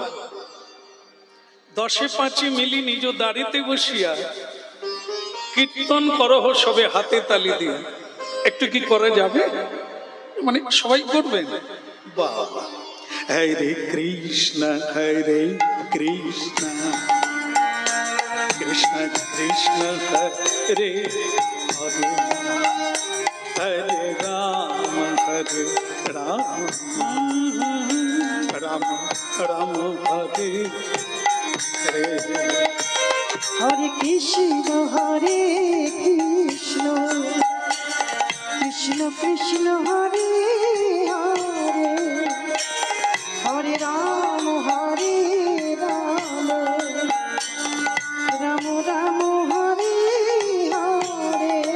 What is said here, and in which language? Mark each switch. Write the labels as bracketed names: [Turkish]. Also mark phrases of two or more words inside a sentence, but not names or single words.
[Bangla] দশে পাঁচে মিলি নিজ দাঁড়িতে বসিয়া কীর্তন করহ সবে হাতে তালি দিয়ে। একটু কি করা যাবে? মানে সবাই করবেন। [Sanskrit] বাবা, হরে কৃষ্ণ হরে কৃষ্ণ কৃষ্ণ কৃষ্ণ হরে হরে, হরে রাম হরে রাম রাম রাম হরে হরে কৃষ্ণ কৃষ্ণ কৃষ্ণ হরে হরে হরে রাম রাম রাম হরে হরে